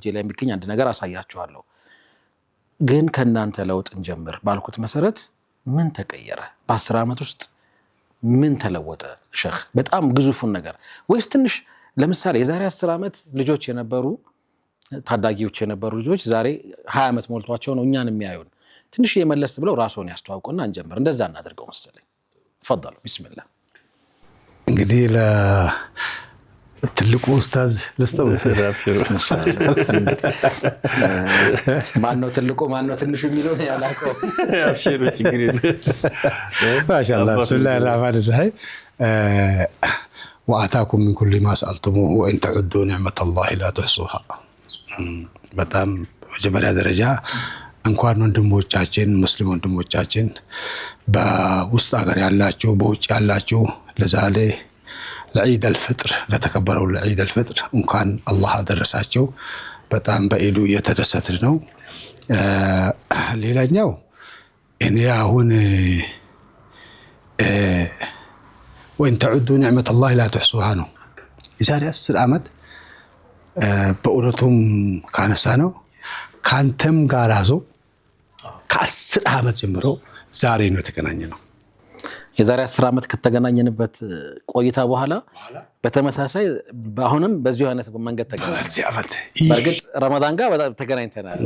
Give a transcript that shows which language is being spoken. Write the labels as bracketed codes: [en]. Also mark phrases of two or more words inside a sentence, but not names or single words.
[am] ላይ የሚገኝ አንድ ነገር አሳያችኋለሁ ግን ከናንተ ለውጥ እንጀምር ባልኩት መሰረት ምን ተቀየረ በ10 ዓመት ውስጥ ምን ተለወጠ ሸህ በጣም ግዙፉን ነገር ወይስ ትንሽ ለምሳሌ የዛሬ 10 ዓመት ልጆች የነበሩ ታዳጊዎች የነበሩ ልጆች ዛሬ 20 ዓመት ሞልቷቸው ነው እኛን የሚያዩን ትንሽ የመለስ ብለው ራስዎን ያስተዋውቁና እንጀምር እንደዛ እናደርገው መሰለኝ [ar] تفضلوا بسم الله [am] እንግዲህ ለትልቁ ኡስታዝ ለስተው ማነው ትልቁ ማነው ትንሹ የሚለው ያላቀው አብሽሩ ችግር የለም [ar] ما شاء الله بسم الله الرحمن الرحيم وآتاكم من كل ما سألتموه وإن تعدوا نعمة الله لا تحصوها [am] በጣም በመጀመሪያ ደረጃ እንኳን ወንድሞቻችን ሙስሊም ወንድሞቻችን በውስጥ ሀገር ያላችሁ በውጭ ያላችሁ ለዛሬ ለዒድ አልፍጥር ለተከበረው ለዒድ አልፍጥር እንኳን አላህ አደረሳችሁ በጣም በኢዱ እየተደሰትን ነው ሌላኛው እኔ አሁን [ar] وإن تعدوا نعمة الله لا تحصوها [am] ነው የዛሬ 10 ዓመት በእውነቱም ካነሳነው ካንተም ጋር አዞ ከ10 ዓመት ጀምሮ ዛሬ ነው የተገናኘነው የዛሬ 10 ዓመት ከተገናኘንበት ቆይታ በኋላ በተመሳሳይ አሁንም በዚሁ አይነት መንገድ ተገናኘን በርግጥ ረመዳን ጋር በጣም ተገናኝተናል